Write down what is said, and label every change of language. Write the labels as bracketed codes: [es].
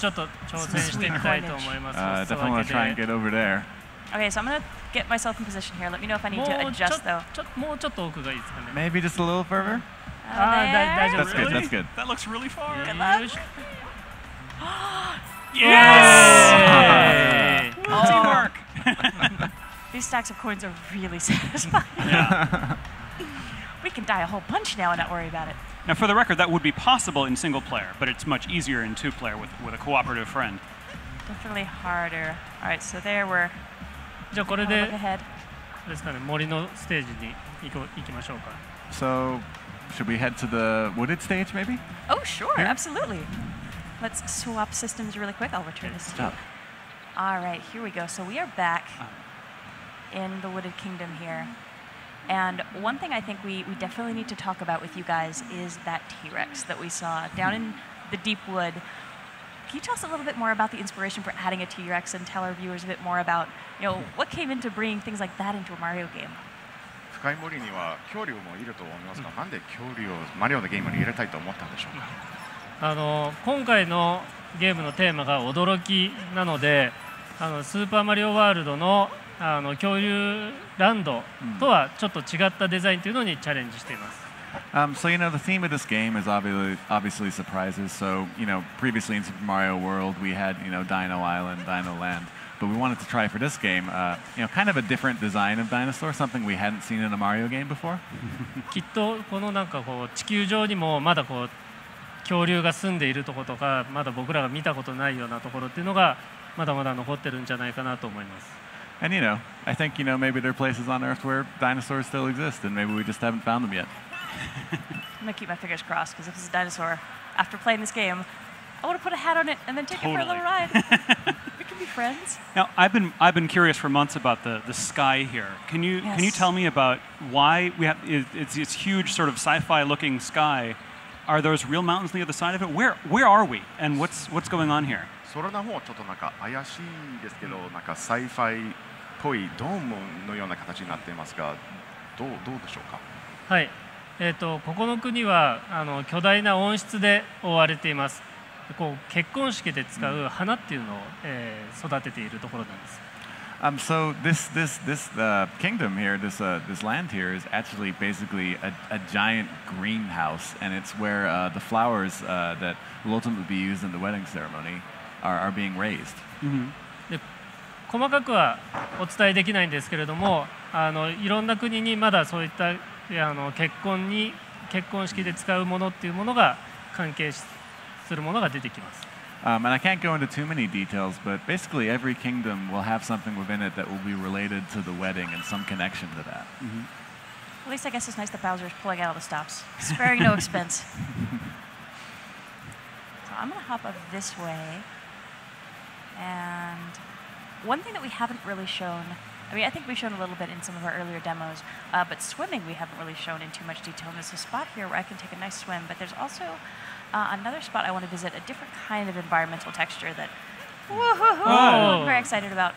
[ja] ちょっと挑戦してみたいと思います。 [en] Definitely want to try and get over there. okay. So I'm gonna get myself in position here. Let me know if I need to adjust though. [ja] もうちょっと奥がいいですかね。 [en] Maybe just a little further. There. That's good. That's good. That looks really far. luck. Yes! Teamwork. These stacks of coins are really satisfying. Yeah. We can die a whole bunch now and not worry about it. Now, for the record, that would be possible in single player, but it's much easier in two player with a cooperative friend. Definitely harder. All right, so there we're. [ja] じゃあこれ [en] Look [ja] で [en] ahead. [ja] ですかね、森のステージに行きましょうか。 [en] So, should we head to the wooded stage, maybe? Oh, sure, Here? absolutely. Let's swap systems really quick. I'll return this to you. All right, here we go. So we are back in the Wooded Kingdom here. And one thing I think we definitely need to talk about with you guys is that T-Rex that we saw down in the deep wood. Can you tell us a little bit more about the inspiration for adding a T-Rex and tell our viewers a bit more about, what came into bringing things like that into a Mario game? [ja] 深い森には恐竜もいると思いますが、なんで恐竜をマリオのゲームに入れたいと思ったんでしょうか。今回のゲームのテーマが驚きなので、スーパーマリオワールドの恐竜ランドとはちょっと違ったデザインというのにチャレンジしています。 [en] So the theme of this game is obviously surprises. So previously in Super Mario World we had Dino Island, Dino Land, but we wanted to try for this game, kind of a different design of dinosaur, something we hadn't seen in a Mario game before. [ja] きっとこの地球上にもまだ恐竜が住んでいるところとか、まだ僕らが見たことないようなところっていうのがまだまだ残ってるんじゃないかなと思います。 [en] And I think maybe there are places on Earth where dinosaurs still exist, and maybe we just haven't found them yet. I'm gonna keep my fingers crossed because if it's a dinosaur, after playing this game, I want to put a hat on it and then take it for a little ride. We can be friends. Now, I've been curious for months about the sky here. Can you tell me about why we have it's huge sort of sci-fi looking sky? Are those real mountains on the other side of it? Where are we? And what's going on here? [ja] それの方ちょっと怪しいですけど、サイファイっぽいドームのような形になっていますが、どうでしょうか。はい。ここの国は巨大な温室で覆われています。結婚式で使う花っていうのを、育てているところなんです。 [en] So this kingdom here, this land here is actually basically a giant greenhouse, and it's where the flowers that will ultimately be used in the wedding ceremony are being raised. [ja] で細かくはお伝えできないんですけれども、いろんな国にまだそういった結婚式で使うものっていうものが関係するものが出てきます。 [en] And I can't go into too many details, but basically every kingdom will have something within it that will be related to the wedding and some connection to that. At least I guess it's nice that Bowser's pulling out all the stops, sparing no expense. So I'm going to hop up this way. And one thing that we haven't really shown, I think we've shown a little bit in some of our earlier demos, but swimming we haven't really shown in too much detail. And there's a spot here where I can take a nice swim, but there's also another spot I want to visit, a different kind of environmental texture that I'm very excited about.